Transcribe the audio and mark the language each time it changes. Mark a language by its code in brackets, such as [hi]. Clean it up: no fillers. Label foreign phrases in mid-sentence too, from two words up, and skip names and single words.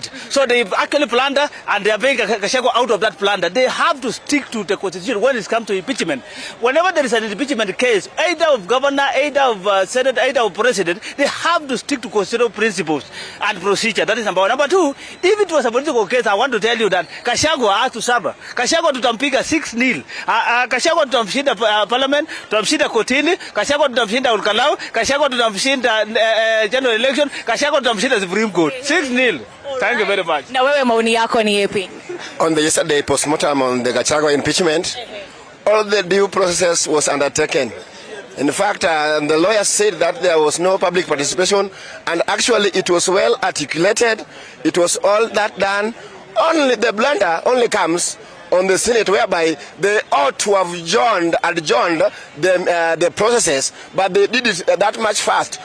[en] So they've actually plundered and they are bringing Gachagua out of that plunder. They have to stick to the constitution when it comes to impeachment. Whenever there is an impeachment case, either of governor, either of Senate, either of president, they have to stick to constitutional principles and procedure. That is number one. Number two, if it was a political case, I want to tell you that Gachagua has to suffer. [sw] Gachagua tutampiga 6-0. Gachagua tutamshinda parliament, tutamshinda kotini, Gachagua tutamshinda Ulkalau, Gachagua tutamshinda [en] general election, [sw] Gachagua tutamshinda Supreme Court. [en] 6-0. Thank you very much. [sw] Na wewe maoni yako ni yapi? [en] On the yesterday postmortem on the Gachagua impeachment, all the due process was undertaken. In fact, the lawyers said that there was no public participation, and actually it was well articulated. It was all that done. Only the blunder only comes on the Senate, whereby they ought to have adjourned the processes, but they did it that much fast.